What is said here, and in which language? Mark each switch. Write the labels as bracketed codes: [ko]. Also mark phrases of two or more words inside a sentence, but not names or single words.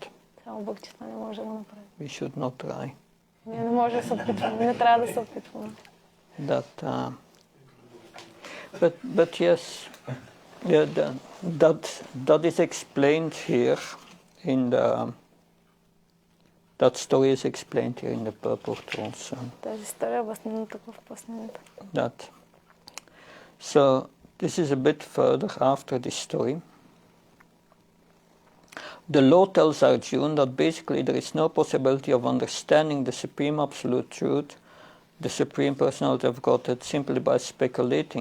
[bg] Само Бхакти не може да го направи. [en] We should not try. [bg] Ние не може да се опитваме, не трябва да се опитваме. [en] But yes, yeah, that is explained here in the. That story is explained here in the purport also. [bg] Тази история е обяснена тук в пояснението. [en] That. So this is a bit further after this story. The Lord tells Arjuna that basically there is no possibility of understanding the Supreme Absolute Truth, the Supreme Personality of Godhead, simply by speculating.